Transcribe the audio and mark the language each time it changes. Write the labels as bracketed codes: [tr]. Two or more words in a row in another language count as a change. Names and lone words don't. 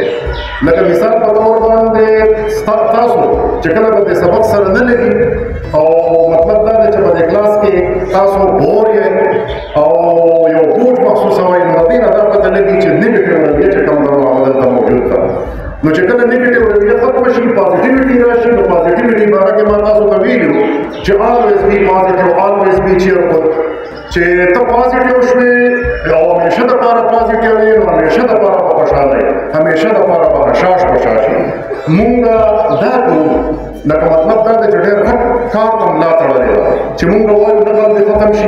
[ps] لکه مثال په طور باندې تاسو چې کله به د سبق سره نه لګي او مطلب دا دی چې په دې کلاس کې تاسو بور یې او یو بوج محسوسوئ، نو د دې نه دا پته لګي چې نیګیټیو رویه چې کوم ده هغه دلته موجود ده. نو چې کله نیګیټیو رویه ختمه شي، پازیټیوټي راشي، نو پازیټیوټي باره کې ما تاسو ته ویلي وو چې [en] always be positive, always be cheerful. [ps] چې ته پازیټیو شوې او همیشه دپاره پازیټیو یې، نو همیشه دپاره به خوشحاله یې، همیشه دپاره به حشاش بشاشي. مونږ دا کوو، لکه مطلب دا دی چې ډېر غټ کار ته ملا تړلې ده چې مونږ وایو نقل دې ختم شي.